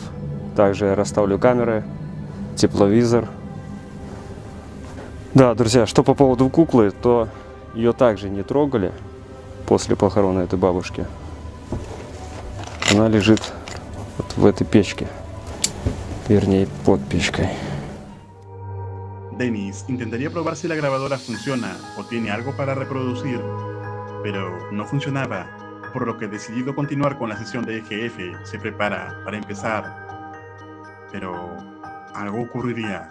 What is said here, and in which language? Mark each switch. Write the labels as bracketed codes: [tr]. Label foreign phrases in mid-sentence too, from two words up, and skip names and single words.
[ru] Также я расставлю камеры, тепловизор. Да, друзья, что по поводу куклы, то ее также не трогали после похорона этой бабушки. Она лежит вот в этой печке, вернее под печкой. [es] Dennis intentaría probar si la grabadora funciona o tiene algo para reproducir, pero no funcionaba, por lo que decidido continuar con la sesión de EGF, se prepara para empezar. Pero algo ocurriría.